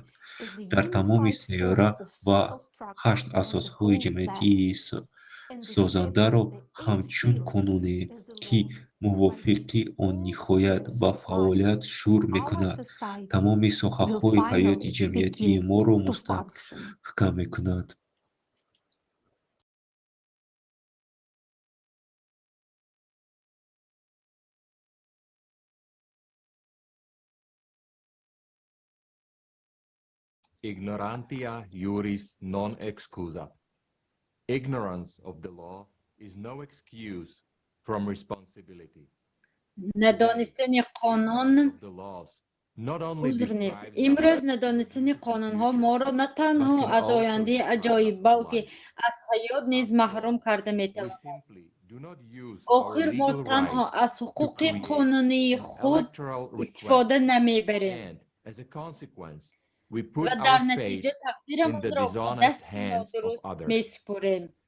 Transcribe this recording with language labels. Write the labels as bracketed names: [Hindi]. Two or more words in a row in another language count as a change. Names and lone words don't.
[Tajik] Дар тамоми сайёра ва 8 асосҳои ҷамъиятии созандаро ҳамчун қонуне, ки мувофиқи он ниҳоят ба фаъолият шуруъ мекунад, тамоми соҳаҳои ҳаёти ҷамъиятии моро мустаҳкам мекунад. [Latin] Ignorantia juris non excusat. [English] Ignorance of the law is no excuse from responsibility. [Tajik] Надонистани қонун узр нест. Имрӯз надонистани қонунҳо моро на танҳо аз ояндаи аҷоиб, балки аз ҳаёт низ маҳрум карда метавонад. Охир мо танҳо аз ҳуқуқи қонунии худ истифода намебарем ва дар натиҷа тақдирамонро ба дасти нодуруст месупорем.